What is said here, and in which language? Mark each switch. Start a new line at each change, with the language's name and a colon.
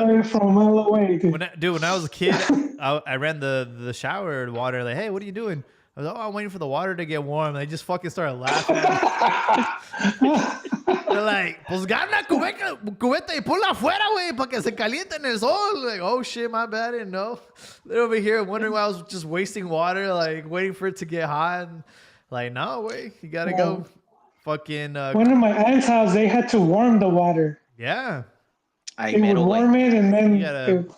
English: away from a mile away, dude. When I was a kid, I ran the shower water. Like, hey, what are you doing? I was like, oh, I'm waiting for the water to get warm. And they just fucking started laughing at me. They're like,
Spanish: pues gana cubeta y ponla afuera, güey, para que se caliente en el sol.
English: Like, oh shit, my bad, I didn't know. They're over here wondering why I was just wasting water, like waiting for it to get hot. And, like, no, wait, you gotta go fucking. One of my aunt's house, they had to warm the water. Yeah. Ay, They would
Spanish: mero, güey.
English: warm it and then You gotta-